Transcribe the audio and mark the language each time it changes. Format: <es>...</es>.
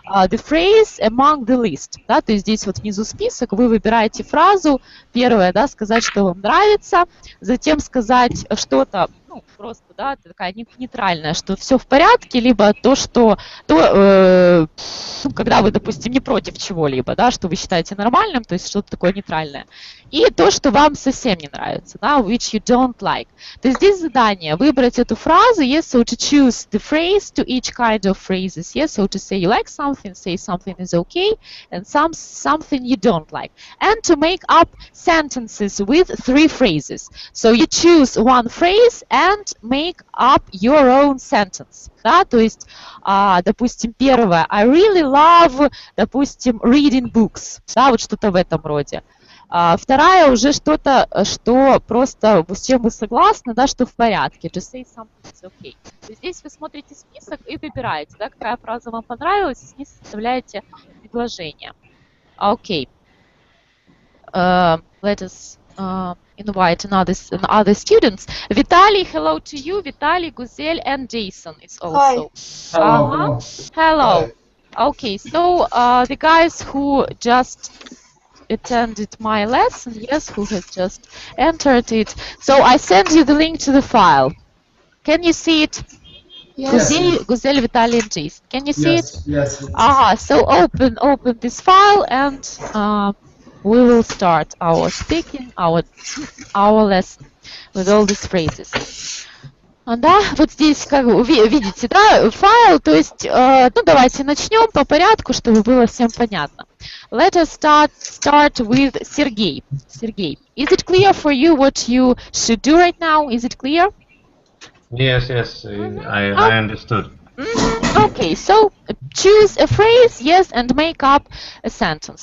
<en>the phrase among the list,</en> <ru>да, то есть здесь вот внизу список, вы выбираете фразу, первое, да, сказать, что вам нравится, затем сказать что-то, ну, просто, да, такая нейтральная, что все в порядке, либо то, что, когда вы, допустим, не против чего-либо, да, что вы считаете нормальным, то есть что-то такое нейтральное, и то, что вам совсем не нравится, да,</ru> <en>which you don't like.</en> <ru>То есть здесь задание выбрать эту фразу,</ru> <en>yes, so to choose the phrase to each kind of phrases, yes, so to say you like something, say something is okay, and something you don't like, and to make up sentences with 3 phrases. So you choose one phrase and make up your own sentence. Да?</en> <ru>То есть, допустим, первое,</ru> <en>I really love,</en> <ru>допустим,</ru> <en>reading books.</en> <ru>Да, вот что-то в этом роде. Вторая уже что-то, что просто с чем вы согласны, да, что в порядке.</ru> <en>Just say something is okay.</en> <ru>То есть здесь вы смотрите список и выбираете, да, какая фраза вам понравилась, и с ней составляете предложение.</ru> <en>Okay. Let us invite other students. Vitaly, hello to you. Vitaly, Guzel, and Jason is also. Hello. Hello. Okay, so the guys who just attended my lesson, yes, who has just entered it. So I sent you the link to the file. Can you see it? Yes. Guzel, Vitaly, and Jason. Can you see it? Yes. So open this file and we will start our speaking, our lesson with all these phrases.</en> <ru>Да, вот здесь, как вы видите, да, файл, то есть, ну, давайте начнем по порядку, чтобы было всем понятно.</ru> <en>Let us start with Sergey. Sergey, is it clear for you what you should do right now? Is it clear? Yes, I understood. Okay, so choose a phrase, yes, and make up a sentence.</en>